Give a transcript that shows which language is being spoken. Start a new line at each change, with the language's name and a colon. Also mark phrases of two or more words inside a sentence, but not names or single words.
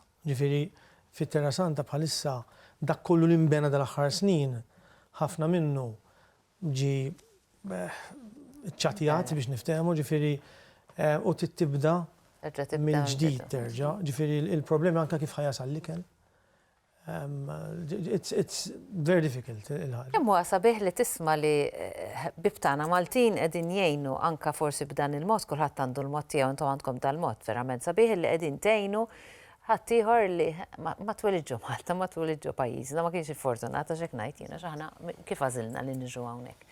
Maltese: Ġifieri fit-Terra Santa bħalissa dak kollu li nbena dal-aħħar snin ħafna minnu ġi ċatijat biex niftehmu, ġifieri u tibda mill-ġdid terġa'. Ġifieri il-problemi anke kif ħajasal l-ikel.
English: It's very difficult.
Maltese: Kemm huwa sabiħ li tisma' li bibtana Maltin qegħdin jgħinu anke forsi b'dan il-mod, kulħadd għandu l-mod tiegħu intom għandkom tal-mod, verament sabiħ li qegħdin tgħinu ħadd ieħor li ma twelidġu Malta, ma twelidġu pajjiżna, ma kienx fortunata x'hekk ngħid jiena x'aħna kif għażilna li niġu hawnhekk.